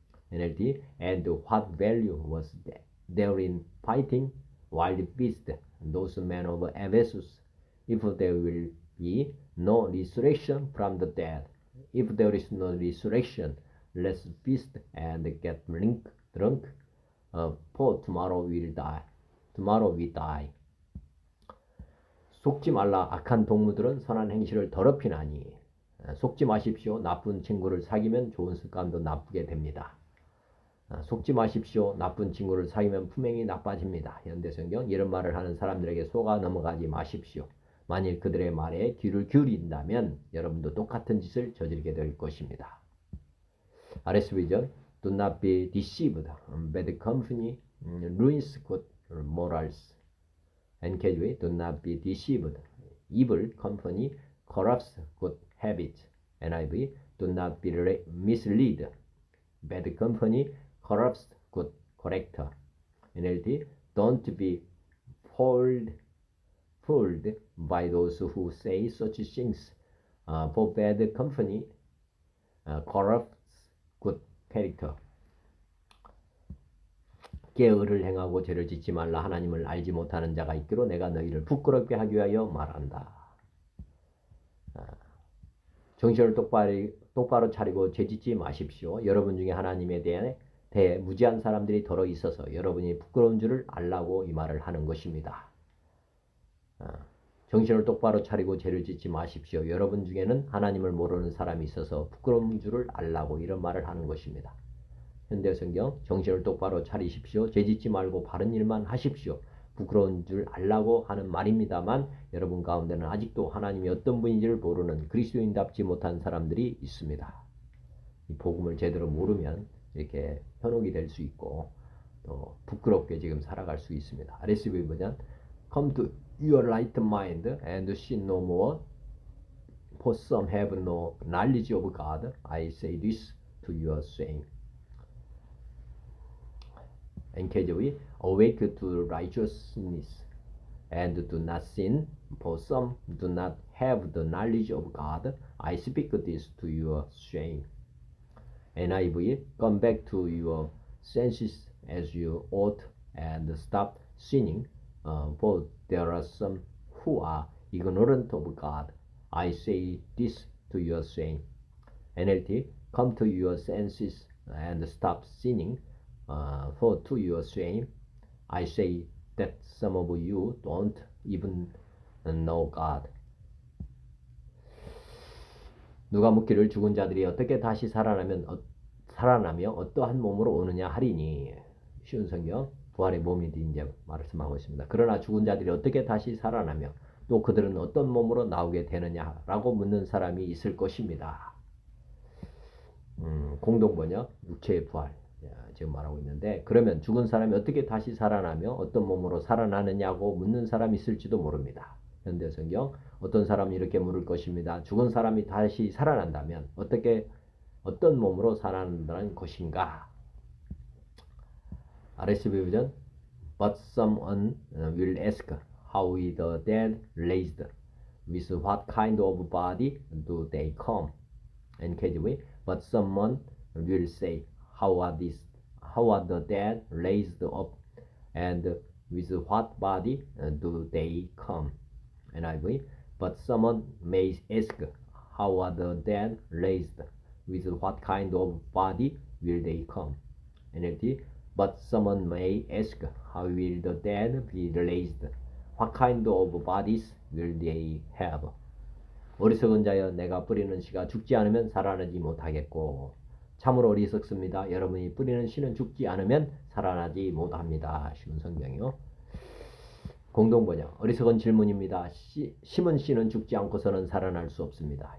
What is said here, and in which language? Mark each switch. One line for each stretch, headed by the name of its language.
English: NLT, and what value was there in fighting wild beasts, those men of Ephesus, if there will be no resurrection from the dead? If there is no resurrection, let's feast and get drunk, for tomorrow we die.
Korean: 속지 말라. 악한 동무들은 선한 행실을 더럽히나니. 속지 마십시오. 나쁜 친구를 사귀면 좋은 습관도 나쁘게 됩니다. 속지 마십시오. 나쁜 친구를 사귀면 품행이 나빠집니다. 현대성경. 이런 말을 하는 사람들에게 속아 넘어가지 마십시오. 만일 그들의 말에 귀를 기울인다면 여러분도 똑같은 짓을 저지르게 될 것입니다.
English: RSV전 Do not be deceived. Bad company ruins good morals. NKJ Do not be deceived. Evil company corrupts good habits. NIV Do not be misled. Bad company corrupts good character. NLT Don't be fooled by those who say such things. For bad company corrupts good character.
Korean: 게으를 행하고 죄를 짓지 말라. 하나님을 알지 못하는 자가 있기로 내가 너희를 부끄럽게 하기 위하여 말한다. 정신을 똑바로 차리고 죄 짓지 마십시오. 여러분 중에 하나님에 대해 무지한 사람들이 더러 있어서 여러분이 부끄러운 줄을 알라고 이 말을 하는 것입니다. 정신을 똑바로 차리고 죄를 짓지 마십시오. 여러분 중에는 하나님을 모르는 사람이 있어서 부끄러운 줄을 알라고 이런 말을 하는 것입니다. 현대성경 정신을 똑바로 차리십시오. 죄 짓지 말고 바른 일만 하십시오. 부끄러운 줄 알라고 하는 말입니다만 여러분 가운데는 아직도 하나님이 어떤 분인지를 모르는 그리스도인답지 못한 사람들이 있습니다. 이 복음을 제대로 모르면 이렇게 현혹이 될 수 있고 또 부끄럽게 지금 살아갈 수 있습니다.
English: RSV 버전 Come to your right mind and sin no more, for some have no knowledge of God. I say this to your shame. NKJV Awake to righteousness and do not sin, for some do not have the knowledge of God. I speak this to your shame. NIV Come back to your senses as you ought and stop sinning, for there are some who are ignorant of God. I say this to your shame. NLT Come to your senses and stop sinning, for to your shame. I say that some of you don't even know God.
Korean: 누가 묻기를 죽은 자들이 어떻게 다시 살아나며 어떠한 몸으로 오느냐 하리니. 쉬운 성경 부활의 몸이 이제 말씀하고 있습니다. 그러나 죽은 자들이 어떻게 다시 살아나며 또 그들은 어떤 몸으로 나오게 되느냐라고 묻는 사람이 있을 것입니다. 공동번역 육체의 부활 지금 말하고 있는데, 그러면 죽은 사람이 어떻게 다시 살아나며 어떤 몸으로 살아나느냐고 묻는 사람이 있을지도 모릅니다. 현대성경 어떤 사람이 이렇게 물을 것입니다. 죽은 사람이 다시 살아난다면 어떤 몸으로 살아난다는 것인가?
English: RSV 버전 But someone will ask, how is the dead raised? With what kind of body do they come? NKJV But someone will say, how are the dead raised up, and with what body do they come? NIV But someone may ask, how are the dead raised? With what kind of body will they come? NLT But someone may ask, how will the dead be raised? What kind of bodies will they have?
Korean: 어리석은 자여, 내가 뿌리는 씨가 죽지 않으면 살아나지 못하겠고. 참으로 어리석습니다. 여러분이 뿌리는 씨는 죽지 않으면 살아나지 못합니다. 쉬운 성경이요. 공동번역 어리석은 질문입니다. 심은 씨는 죽지 않고서는 살아날 수 없습니다.